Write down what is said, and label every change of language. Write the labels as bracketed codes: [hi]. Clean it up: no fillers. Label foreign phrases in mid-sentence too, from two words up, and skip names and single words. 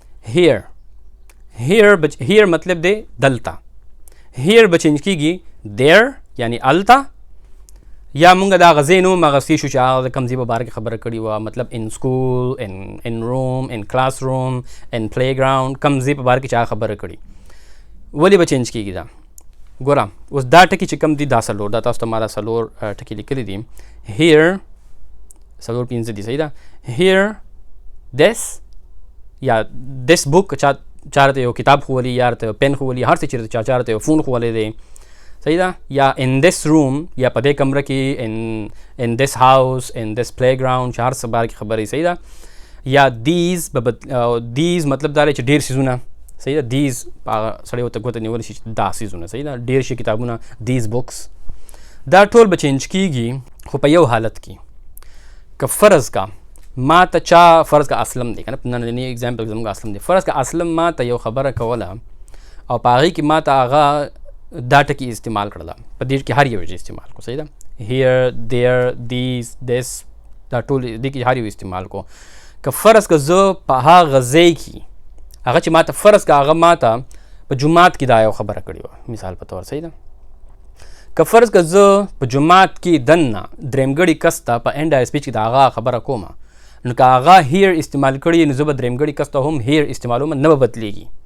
[ps] here مطلب دی دلته here به چینج کېږي there یعنی الته یا مونږ دا غزې نوم اخیستی شو چې هغه د کوم ځای په باره کې خبره کړې وه مطلب [en] in school in room in class room in playground [ps] کوم ځای په باره کې چې هغه خبره کړي ولې به چینج کېږي دا ګوره اوس دا ټکي چې کوم دي دا څلور دا تاسو ته ما دا څلور ټکي لیکلي دي here څلور پنځه دي صحیح ده here this یا this book چارته یو کتاب ښوولي یا ته پین ښوولي هر څه چېرته چارته یو فون ښوولی دی صحیح ده یا [en] in this room [ps] یا په دې کمره کې [en] in this house in this playground [ps] چې هر څه باره کې خبرې صحیح ده یا these مطلب دا دی چې ډېر څیزونه صحیح ده these سړی ورته ګوته نیولی شي چې دا څیزونه صحیح ده ډېر شي کتابونه [en] these books [ps] دا ټول به چینج کېږي خو په یو حالت کې که فرض کا ما ته چا فرض کا اسلم دی که نه نننی اگزامپل زموږ اسلم دی فرض کا اسلم ما ته یو خبره کوله او په هغې کې ما ته هغه دا ټکي استعمال کړله په دې کې هر یو یې استعمال کو صحیح ده [en] here there these this [ps] دا ټول دې کې هر یو استعمال کو که فرض که زه په هغه ځای کې هغه چې ما ته فرض که هغه ما ته په جومات کې دا یو خبره کړې وه مثال په طور صحیح ده که فرض که زه په جماعت کې دننه درېمګړي کس ته په انډایرکټ سپیچ کې د هغه خبره کومه نو که هغه هیر استعمال کړي نو زه به درېمګړي کس ته هم هیر استعمالوم نه به بدلیږي.